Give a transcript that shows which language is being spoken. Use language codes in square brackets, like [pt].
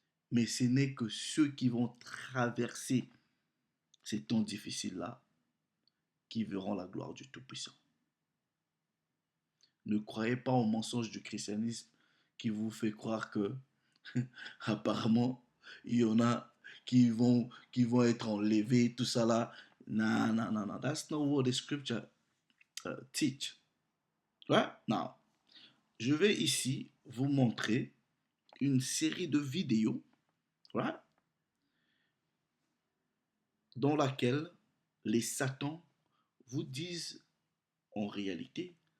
[fr] Mais ce n'est que ceux qui vont traverser ces temps difficiles-là qui verront la gloire du Tout-Puissant. Ne croyez pas au mensonge du christianisme qui vous fait croire que apparemment il y en a qui vont être enlevés, tout ça là. Non, non, non, non. [en] That's not what the scripture teach. Right? [fr] Now, je vais ici vous montrer une série de vidéos, right, dans laquelle les satans vous disent en réalité